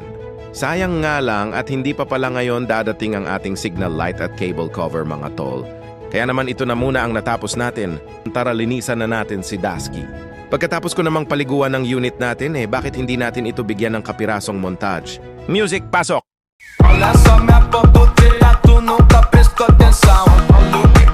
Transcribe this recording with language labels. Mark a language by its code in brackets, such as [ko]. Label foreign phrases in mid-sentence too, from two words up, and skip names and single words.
[tl] Sayang nga lang at hindi pa pala ngayon dadating ang ating [en] signal light [tl] at [en] cable cover [tl] mga tol. Kaya naman ito na muna ang natapos natin. Tara linisan na natin si Dasky. Pagkatapos ko namang paliguan ng unit natin bakit hindi natin ito bigyan ng kapirasong montage? Music, pasok! [pt] Olha só minha bamboteira, tu nunca prestou atenção.